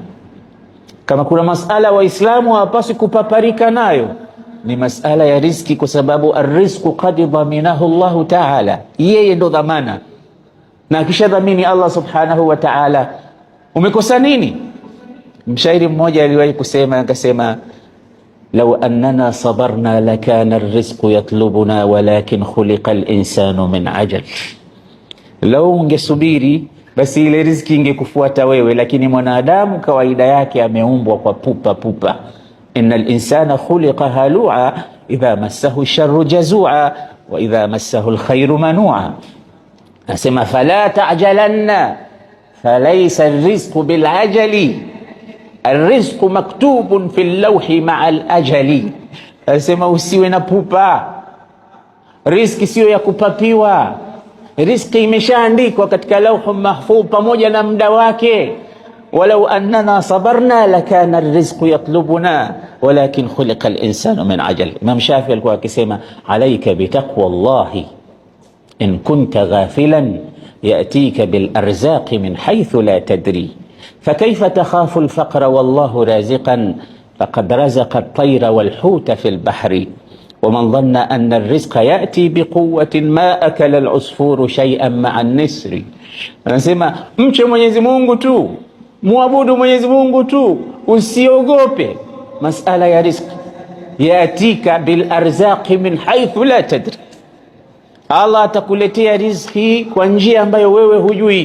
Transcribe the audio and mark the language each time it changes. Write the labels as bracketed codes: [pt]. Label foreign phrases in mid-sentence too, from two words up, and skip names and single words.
[sw] Kama kuna masala waislamu hawapaswi kupaparika nayo, ni masala ya riziki, kwa sababu [ar] الرزق قد ضمنه الله تعالى, [sw] yeye ndo dhamana, na kisha dhamini Allah [ar] سبحانه وتعالى, [sw] umekosa nini? Mshairi mmoja aliwahi kusema, akasema [ar] لو أننا صبرنا لكان الرزق يطلبنا ولكن خلق الإنسان من عجل. [sw] Lau ungesubiri basi ile riziki ingekufuata wewe, lakini mwanadamu kawaida yake ameumbwa kwa pupa. [ar] إن الإنسان خلق هلوعا إذا مسه الشر جزوعا وإذا مسه الخير منوعا. Nasema فلا تعجلن فليس الرزق بالعجل، الرزق مكتوب في اللوح مع الأجل. [sw] Nasema usiwe na pupa, riziki sio ya kupapiwa. Riziki imeshaandikwa katika [ar] لوح محفوظ [sw] pamoja na muda wake. [ar] ولو أننا صبرنا لكان الرزق يطلبنا ولكن خلق الإنسان من عجل. [sw] Imam Shafi alikuwa akisema [ar] عليك بتقوى الله إن كنت غافلا يأتيك بالأرزاق من حيث لا تدري فكيف تخاف الفقر والله رازقا فقد رزق الطير والحوت في البحر ومن ظن أن الرزق يأتي بقوة ما أكل العصفور شيئا مع النسر. [sw] Anasema mche Mwenyezi Mungu tu, muabudu Mwenyezi Mungu tu, usiogope masala ya riziki. [ar] يأتيك بالأرزاق من حيث لا تدري, [sw] Allah atakuletea riziki kwa njia ambayo wewe hujui.